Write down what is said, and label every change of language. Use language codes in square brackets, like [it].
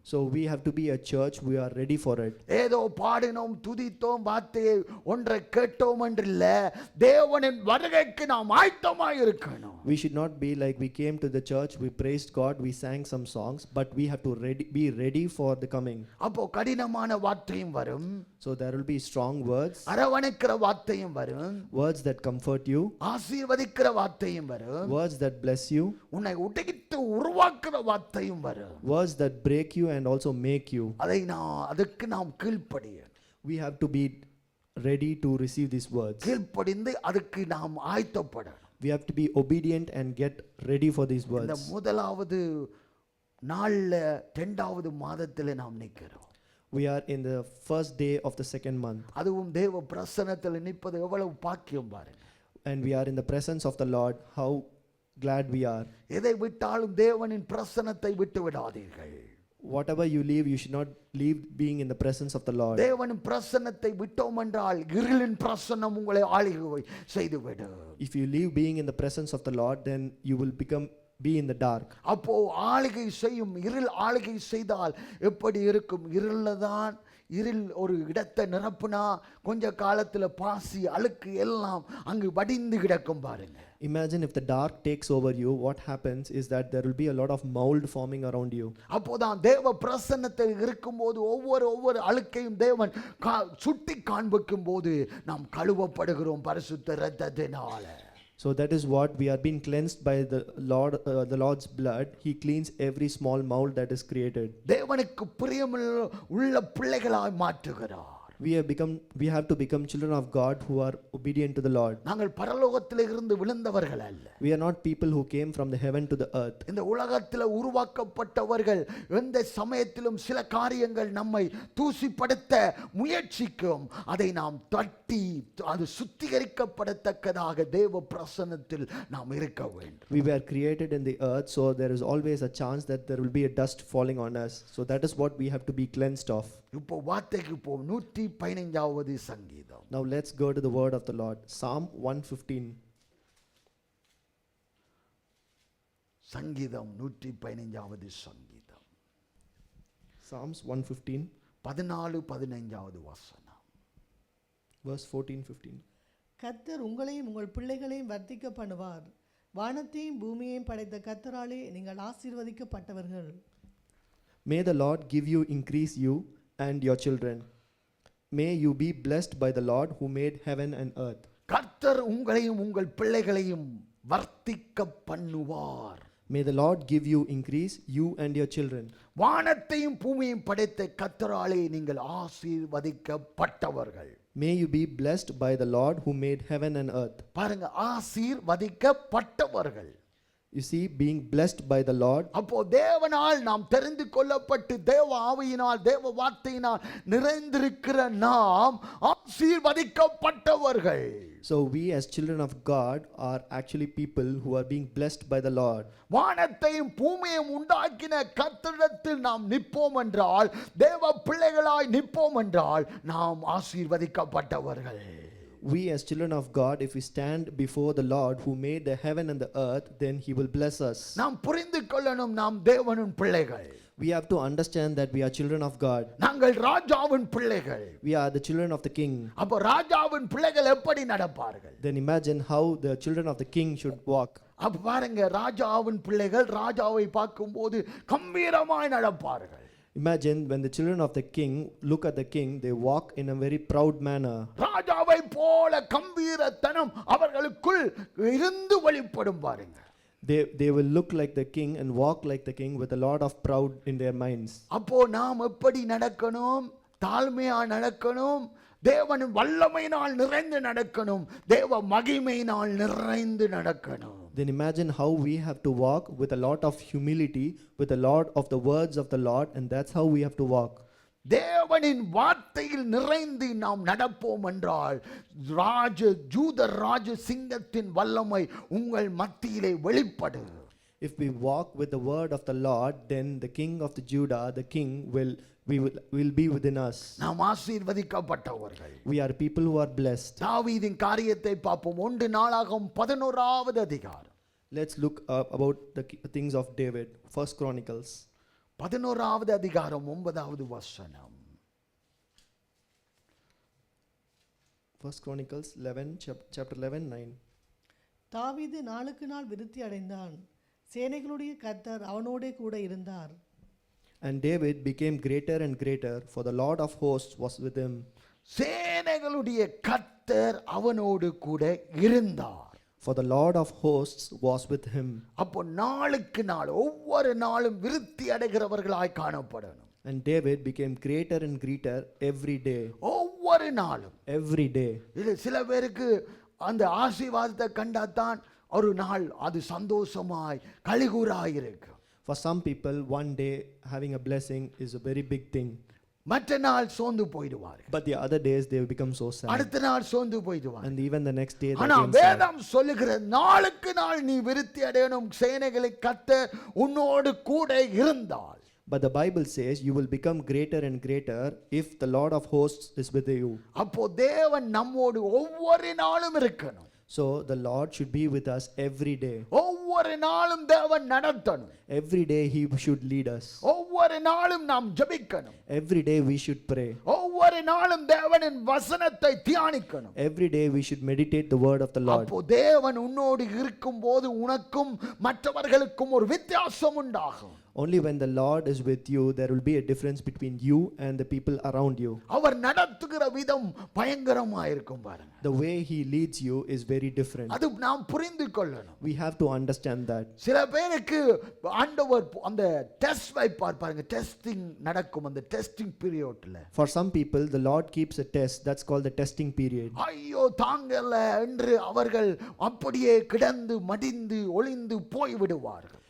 [en] So we have to be a church, we are ready for it. [ta] ஏதோ பாடினோம், துதித்தோம், வார்த்தையை ஒன்றை கேட்டோம் என்றில்ல, தேவனின் வருகைக்கு நாம் ஆயத்தமாய் இருக்கணும். [en] We should not be like we came to the church, we praised God, we sang some songs, but we have to be ready for the coming. [ta] அப்போ கடினமான வார்த்தையும் வரும், [en] So there will be strong words, [ta] அரவணைக்கிற வார்த்தையும் வரும், [en] words that comfort you, [ta] ஆசீர்வதிக்கிற வார்த்தையும் வரும், [en] words that bless you, [ta] உன்னை உடைத்து உருவாக்குற வார்த்தையும் வரும், [en] words that break you and also make you. [ta] அதுக்கு நாம் கீழ்ப்படிய. [en] We have to be ready to receive these words. [ta] கீழ்ப்படிந்து அதுக்கு நாம் ஆயத்தப்பட. [en] We have to be obedient and get ready for these [ta] இந்த [en] words. [ta] முதலாவது நாள்ல இரண்டாவது மாதத்துல நாம் நிக்கிறோம். [en] We are in the first day of the second month. [ta] அதுவும் தேவ பிரசன்னத்தில் நிற்பது எவ்வளவு பாக்கியம் பாருங்க. [en] And we are in the presence of the Lord. How glad we are. [ta] எதை விட்டாலும் தேவனின் பிரசன்னத்தை விட்டு விடாதீர்கள். [en] Whatever you leave, you should not leave being in the presence of the Lord. [ta] தேவனின் பிரசன்னத்தை விட்டோம் என்றால் இருளின் பிரசன்னம் உங்களை ஆளுகை செய்துவிடும். [en] If you leave being in the presence of the Lord, then you will be in the dark. [ta] அப்போ ஆளுகை செய்யும் இருள் ஆளுகை செய்தால் எப்படி இருக்கும்? இருள் ஒரு இடத்தை நிரப்புனா கொஞ்ச காலத்துல பாசி அழுக்கு எல்லாம் அங்கு வடிந்து கிடக்கும் பாருங்க. [en] Imagine if the dark takes over you, what happens is that there will be a lot of mold forming around you. [ta] அப்போதான் தேவ பிரசன்னத்தில் இருக்கும்போது ஒவ்வொரு அழுக்கையும் தேவன் சுட்டி காண்பிக்கும் போது நாம் கழுவப்படுகிறோம் பரிசுத்த இரத்தத்தினால. [en] So that is what we are being cleansed by the Lord's blood. He cleans every small mold that is created. [ta] தேவனுக்கு பிரியமுள்ள பிள்ளைகளாய் மாற்றுகிறார். [en] We have to become children of God who are obedient to the Lord. [ta] நாங்கள் பரலோகத்தில் இருந்து விழுந்தவர்கள் அல்ல. [en] We are not people who came from the heaven to the earth. [ta] இந்த உலகத்தில் உருவாக்கப்பட்டவர்கள் எந்த சமயத்திலும் சில காரியங்கள் நம்மை தூசிப்படுத்த முயற்சிக்கும். அதை நாம் தட்டி அது சுத்திகரிக்கப்படத்தக்கதாக தேவ பிரசன்னத்தில் நாம் இருக்க வேண்டும். [en] We were created in the earth, so there is always a chance that there will be a dust falling on us. So that is what we have to be cleansed of. [ta] இப்போ வார்த்தைக்கு போ 115வது சங்கீதம். [en] Now let's go to the word of the Lord. Psalm 115. [ta] சங்கீதம் 115வது சங்கீதம். [en] Psalms 115. [ta] 14-15வது வசனம். [en] Verse 14-15. [ta] கர்த்தர் உங்களையும் உங்கள் பிள்ளைகளையும் வர்த்திக்க பண்ணுவார். வானத்தையும் பூமியையும் படைத்த கர்த்தராலே நீங்கள் ஆசீர்வதிக்கப்பட்டவர்கள். [en] May the Lord give you, increase you and your children. May you be blessed by the Lord who made heaven and earth. [ta] கர்த்தர் உங்களையும் உங்கள் பிள்ளைகளையும் வர்த்திக்க பண்ணுவார். [en] May the Lord give you, increase you and your children. [ta] வானத்தையும் பூமியையும் படைத்த கர்த்தராலே நீங்கள் ஆசீர்வதிக்கப்பட்டவர்கள். [en] May you be blessed by the Lord who made heaven and earth. [ta] பாருங்க, ஆசீர்வதிக்கப்பட்டவர்கள். [en] You see, being blessed by the Lord. [ta] அப்போ தேவனால் நாம் தெரிந்து கொள்ளப்பட்டு தேவ ஆவியினால் தேவ வார்த்தையினால் நிறைந்திருக்கிற நாம் ஆசீர்வதிக்கப்பட்டவர்கள். [en] So we as children of God are actually people who are being blessed by the Lord. [ta] வானத்தையும் பூமியையும் உண்டாக்கின கர்த்தரிடத்தில் நாம் நிற்போம் என்றால், தேவ பிள்ளைகளாய் நிற்போம் என்றால் நாம் ஆசீர்வதிக்கப்பட்டவர்கள். [en] we as children of God, if we stand before the Lord who made the heaven and the earth, then he will bless us. [ta] நாம் புரிந்து கொள்ளணும், நாம் தேவனின் பிள்ளைகள். [en] We have to understand that we are children of God. [ta] நாங்கள் ராஜாவின் பிள்ளைகள். [en] We are the children of the king. [ta] அப்போ ராஜாவின் பிள்ளைகள் எப்படி நடப்பார்கள்? [en] Then imagine how the children of the king should walk. [ta] அப்ப பாருங்க, ராஜாவின் பிள்ளைகள் ராஜாவை பார்க்கும்போது கம்பீரமாய் நடப்பார்கள். [en] Imagine when the children of the king look at the king, they walk in a very proud manner. [ta] ராஜாவை போல கம்பீரத்தனம் அவர்களுக்குள் இருந்து வெளிப்படும் பாருங்க. [en] They will look like the king and walk like the king with a lot of proud in their minds. [ta] அப்போ நாம் எப்படி நடக்கணும்? தாழ்மையா நடக்கணும். தேவனின் வல்லமையினால் நிறைந்து நடக்கணும். தேவ மகிமையினால் நிறைந்து நடக்கணும். [en] Then imagine how we have to walk with a lot of humility, with a lot of the words of the Lord, and that's how we have to walk. [ta] தேவனின் வார்த்தையில் நிறைந்து நாம் நடப்போம் என்றால் ஜூத சிங்கத்தின் வல்லமை உங்கள் மத்தியிலே வெளிப்படும். [en] If we walk with the word of the Lord, then the king of the Judah, the king will be within us. [ta] நாம் ஆசீர்வதிக்கப்பட்டவர்கள். [en] We are people who are blessed. [ta] தாவீதின் காரியத்தை பார்ப்போம். 1 நாளாகமம் 11வது அதிகாரம். [en] Let's look about the things of David. 1 Chronicles [ta] 11வது அதிகாரம் 9வது வசனம். [en] 1 Chronicles 11 chapter 11 9. [ta] தாவீது நாளுக்கு நாள் விருத்தி அடைந்தான், சேனைகளுடைய கர்த்தர் அவனோடே கூட இருந்தார். [en] And David became greater and greater, for the Lord of hosts was with him. [ta] சேனைகளுடைய கர்த்தர் அவனோடு கூட இருந்தார். [en] For the Lord of hosts was with him. [ta] அப்போ நாளுக்கு நாள் ஒவ்வொரு நாளும் விருத்தி அடைகிறவர்களாய் காணப்படணும். [en] And David became greater and greater every day. [ta] ஒவ்வொரு நாளும். [en] Every day. [ta] இது சில பேருக்கு அந்த ஆசீர்வாதத்தை கண்டாதான் ஒரு நாள் அது சந்தோஷமாய் கலிகூராய் இருக்கு. [en] For some people, one day having a blessing is a very big thing. [ta] மற்ற நாள் சோர்ந்து போய்டுவார்கள். [en] But the other days they become so sad. [ta] அடுத்த நாள் சோர்ந்து போய்டுவார்கள். [en] And even the next day they [ta] ஆனா [en] become sad. [ta] வேதம் சொல்லுகிற நாளுக்கு நாள் நீ விருத்தி அடையணும், சேனைகளை கர்த்தர் உன்னோடு கூட இருந்தால். [en] But the Bible says you will become greater and greater if the Lord of hosts is with you. [ta] அப்போ தேவன் நம்மோடு ஒவ்வொரு நாளும் இருக்கணும். [en] So the Lord should be with us every day. [ta] ஒவ்வொரு நாளும் தேவன் நடத்தணும். [en] Every day he should lead us. [ta] ஒவ்வொரு நாளும் நாம் ஜெபிக்கணும். [en] Every day we should pray. [ta] ஒவ்வொரு நாளும் தேவனின் வசனத்தை தியானிக்கணும். [en] Every day we should meditate the word of the Lord. [ta] அப்போ தேவன் உன்னோடு இருக்கும்போது உனக்கும் மற்றவர்களுக்கும் ஒரு வித்தியாசம் உண்டாகும். [en] Only when the Lord is with you, there will be a difference between you and the people around you. [ta] அவர் நடத்துகிற விதம் பயங்கரமா இருக்கும் பாருங்க. [en] The way he leads you is very different. [ta] அது நாம் புரிந்து கொள்ளணும். [en] We have to understand that. [ta] சில பேருக்கு ஆண்டவர் அந்த டெஸ்ட் வைப்பார் பாருங்க. டெஸ்டிங் நடக்கும் அந்த டெஸ்டிங் பீரியட்ல. [en] For some people, the Lord keeps a test. That's called the testing period. [ta] ஐயோ தாங்கல என்று அவர்கள் அப்படியே கிடந்து மடிந்து ஒளிந்து போய் விடுவார்கள்.